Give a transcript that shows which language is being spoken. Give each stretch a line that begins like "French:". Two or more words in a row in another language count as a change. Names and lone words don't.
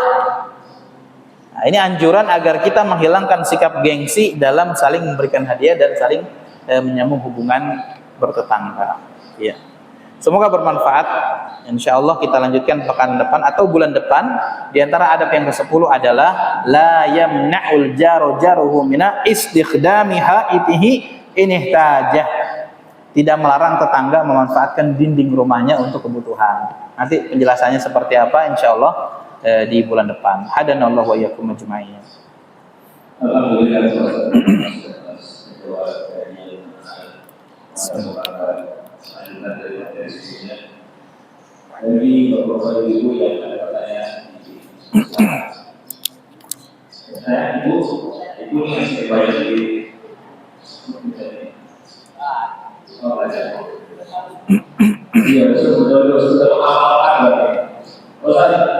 Indonesian: Nah, ini anjuran agar kita menghilangkan sikap gengsi dalam saling memberikan hadiah dan saling menyambung hubungan bertetangga. Ya. Semoga bermanfaat.
Arabic: إن شاء الله
Indonesian: kita lanjutkan pekan depan atau bulan depan. Di antara adab yang ke-10 adalah
Arabic: لا يمنع جاره من استخدام حائطه إن احتاج.
Indonesian: Tidak melarang tetangga memanfaatkan dinding rumahnya untuk kebutuhan. Nanti penjelasannya seperti apa
Arabic: إن شاء الله
Indonesian: di bulan depan.
Arabic: هدانا الله وإياكم أجمعين.
Indonesian: Alhamdulillah. Dari beberapa ibu yang ada pertanyaan saya ibu yang saya bayar di iya sudah mengamalkan berarti Ustaz